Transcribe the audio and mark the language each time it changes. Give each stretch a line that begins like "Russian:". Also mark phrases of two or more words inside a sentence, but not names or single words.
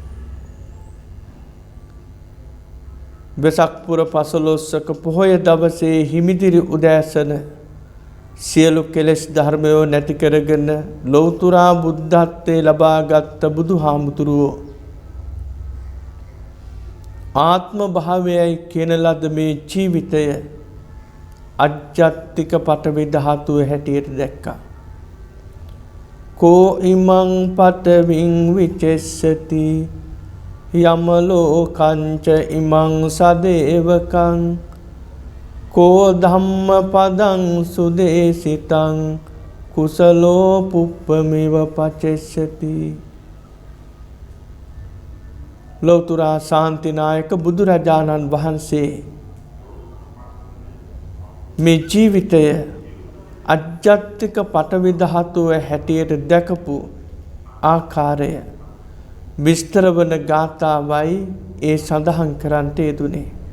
Sinhala: වෙසක් පුර පසළොස්වක පොහොය දවසේ හිමිදිරි උදෑසන සියලු කෙලෙස් ධර්මයෝ නැති කරගෙන ලෞතුරා බුද්ධත්වයේ ලබාගත් බුදුහාමුදුරුවෝ ආත්ම භාවයයි කියන ලද මේ ජීවිතය අජ්ජත්තික පඨවි ධාතුව හැටියට දැක්කා.
Pali: කෝ ඉමං පඨවින් විචෙස්සති යමලෝකංච ඉමං සදේවකං කෝ ධම්ම පදං සුදේසිතං කුසලෝ පුප්පමිව පචෙස්සති.
Sinhala: ලෞතුරා ශාන්තිනායක බුදුරජාණන් වහන්සේ මේ ජීවිතය අජ්ජත්තික පඨවි ධාතුව හැටියට දැකපු ආකාරය විස්තර වන ගාථාවයි ඒ සඳහන් කරන්නට යෙදුනේ.